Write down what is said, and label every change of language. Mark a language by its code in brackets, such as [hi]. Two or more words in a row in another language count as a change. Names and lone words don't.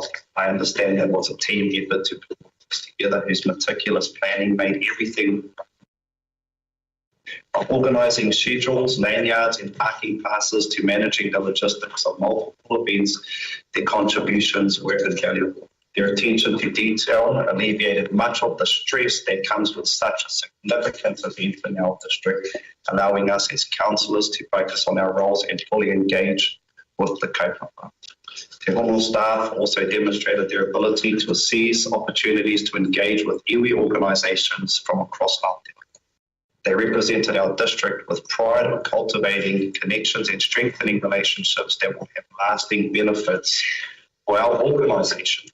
[en] I understand that was a team effort to put this together, whose meticulous planning made everything from organising schedules, lanyards and parking passes to managing the logistics of multiple events. Their contributions were invaluable. Their attention to detail alleviated much of the stress that comes with such a significant event in our district, allowing us as councillors to focus on our roles and fully engage with the kaupapa. Te Hono staff also demonstrated their ability to seize opportunities to engage with iwi organisations from across Aotearoa. They represented our district with pride of cultivating connections and strengthening relationships that will have lasting benefits for our organisation.